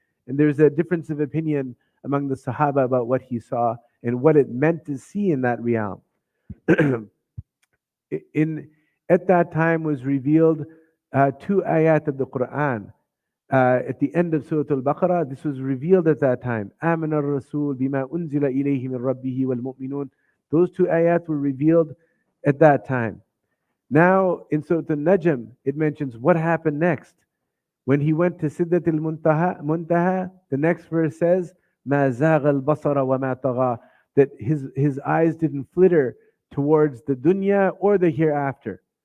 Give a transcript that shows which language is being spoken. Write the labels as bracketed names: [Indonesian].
[English] And there's a difference of opinion among the Sahaba about what he saw and what it meant to see in that realm. At that time was revealed 2 ayat of the Quran. At the end of Surah Al-Baqarah, this was revealed at that time. [Arabic] آمن الرسول بما أنزل إليه من ربه والمؤمنون. [English] Those 2 ayat were revealed at that time. Now, in Surah Al-Najm, it mentions what happened next. When he went to Siddat al-Muntaha, the next verse says, [Arabic] مَا زَاغَ الْبَصَرَ وَمَا طَغَى, [English] that his eyes didn't flitter towards the dunya or the hereafter.